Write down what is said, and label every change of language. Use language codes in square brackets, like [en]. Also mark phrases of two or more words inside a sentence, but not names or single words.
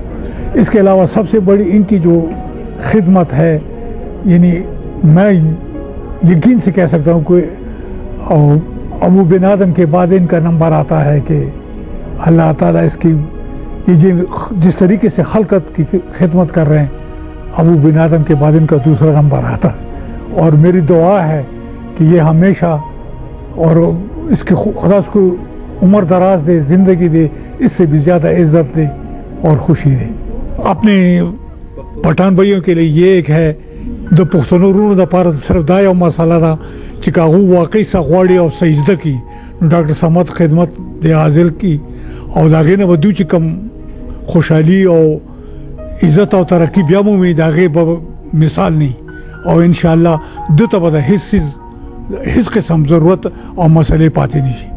[ur] اس کے علاوہ سب سے بڑی ان کی جو خدمت ہے، یعنی میں یقین سے کہہ سکتا ہوں کہ ابو بن آدم کے بعد ان کا نمبر آتا ہے کہ اللہ تعالیٰ اس کی جس طریقے سے خلقت کی خدمت کر رہے ہیں، ابو بن آدم کے بعد ان کا دوسرا نمبر آتا ہے۔ اور میری دعا ہے کہ یہ ہمیشہ اور اس کے خدا اس کو عمر دراز دے، زندگی دے، اس سے بھی زیادہ عزت دے اور خوشی دے۔ اپنے پٹھان بھائیوں کے لیے یہ ایک ہے [ps] د پښتنو ورونو دپاره صرف دا یو مسله ده چې که هغوی واقعي څه غواړي او سجده کړي نو ډاکټر صمد خدمت د حاضر کړي او د هغې نه به دوی چې کوم خوشحالي او عزت او ترقي بیا مومي د هغې به مثال نه او انشاءالله ده ته به د هیڅ قسم ضرورت او مسلې پاتې نه شي۔